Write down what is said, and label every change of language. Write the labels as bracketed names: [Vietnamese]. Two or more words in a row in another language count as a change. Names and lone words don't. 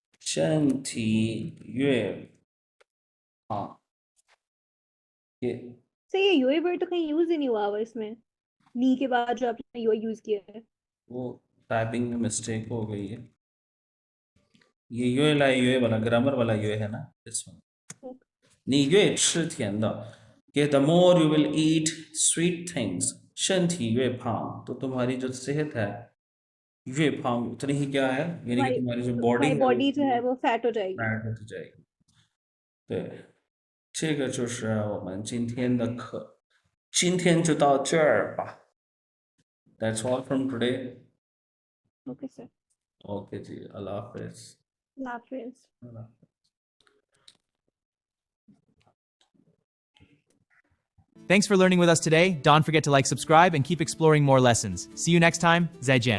[Chinese] 身体越胖 ये [Urdu] صحیح ہے، یوئے ورڈ تو کہیں یوز ہی نہیں ہوا ہوا اس میں، نی کے بعد جو آپ نے یوئے یوز کیا ہے. وہ ٹائپنگ میں مسٹیک ہو گئی ہے یہ یوئے لا یوئے والا گرامر والا یوئے ہے نا [English] this one [Chinese] 你越吃甜的 [Urdu] کہ [English] the more you will eat sweet things [Chinese] 身体越胖 [Urdu] تو تمہاری جو صحت ہے [Chinese] 越胖 [Urdu] اتنی ہی کیا ہے یعنی کہ تمہاری جو باڈی تمہاری ہے وہ باڈی جو ہے وہ فیٹ ہو جائے گی. فیٹ ہوتی جائے گی [Chinese] 对这个就是我们今天的课今天就到这儿吧 [English] That's all from today OK sir. [Urdu] اوکے جی اللہ حافظ حافظ. [English] Thanks for learning with us today. Don't forget to like, subscribe, and keep exploring more lessons. See you next time. Zaijian.